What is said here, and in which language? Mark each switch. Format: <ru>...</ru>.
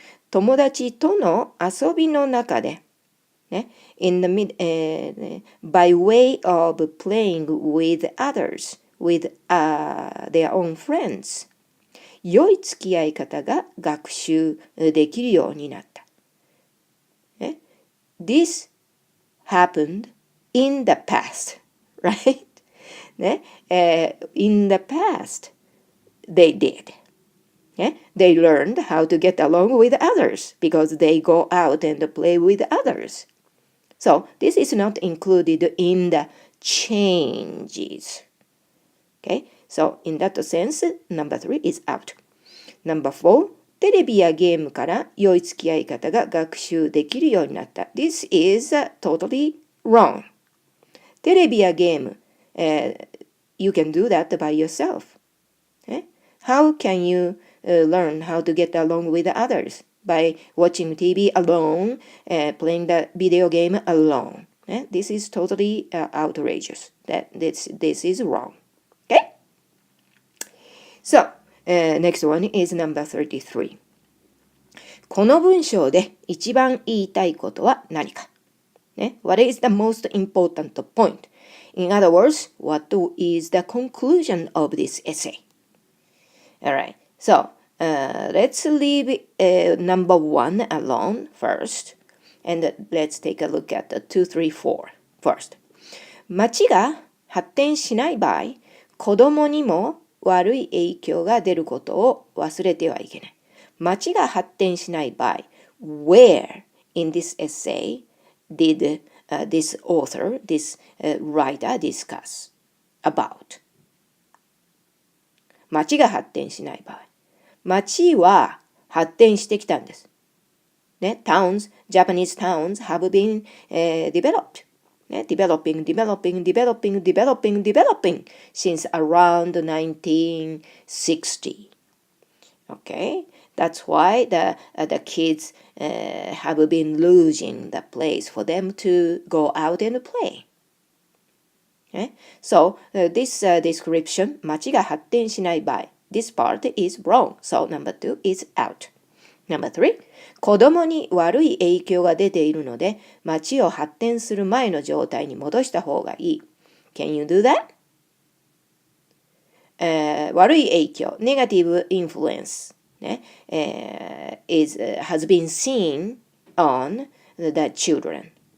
<ja>友達との遊びの中で</ja> <en>in the by way of playing with others, with their own friends.</en> <ja>良い付き合い方が学習できるようになった。</ja> <en>This happened in the past, right? In the past, they did. They learned how to get along with others because they go out and play with others. So this is not included in the changes. Okay, so in that sense, number 3 is out. Number 4,</en> <ja>テレビやゲームから良い付き合い方が学習できるようになった。</ja> <en>This is totally wrong.</en> <ja>テレビやゲーム、</ja> <en>you can do that by yourself. How can you learn how to get along with others? By watching TV alone, playing the video game alone. This is totally outrageous. This is wrong. Okay? So, Next one is number 33.</en> <ja>この文章で一番言いたいことは何か、ね、</ja> <en>What is the most important point? In other words, what is the conclusion of this essay? Alright, so let's leave number 1 alone first. And let's take a look at the 2, 3, 4 first.</en> <ja>町が発展しない場合、子供にも悪い影響が出ることを忘れてはいけない。町が発展しない場合、</ja> <en>where in this essay did this author, this writer discuss about?</en> <ja>町が発展しない場合。町は発展してきたんです。</ja> <en>ね、towns, Japanese towns have been developed. ね、developing since around 1960. Okay, that's why the kids have been losing the place for them to go out and play. Okay? So this description,</en> <ja>町が発展しない場合,</ja> <en>this part is wrong. So number 2 is out. Number 3,</en> <ja>子供に悪い影響が出ているので、町を発展する前の状態に戻した方がいい。</ja> <en>Can you do that?</en> <ja>悪い影響、</ja> <en>negative influence、ねhas been seen on the children.</en>